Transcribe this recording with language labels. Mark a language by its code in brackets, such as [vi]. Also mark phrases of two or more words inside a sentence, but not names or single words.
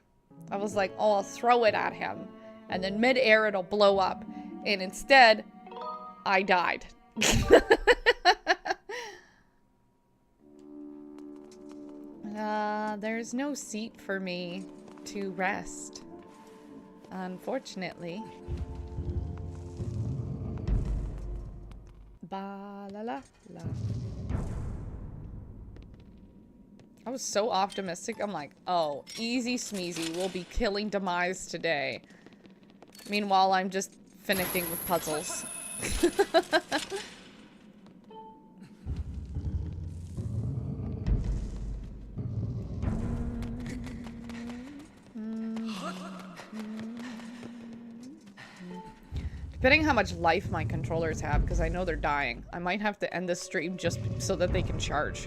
[en] I was like, oh, I'll throw it at him. And then mid-air it'll blow up. And instead, I died. There's no seat for me to rest. Unfortunately. Ba la la la. I was so optimistic. I'm like, oh, easy smeezy. We'll be killing Demise today. Meanwhile, I'm just finicking with puzzles. Depending how much life my controllers have, because I know they're dying, I might have to end this stream just so that they can charge.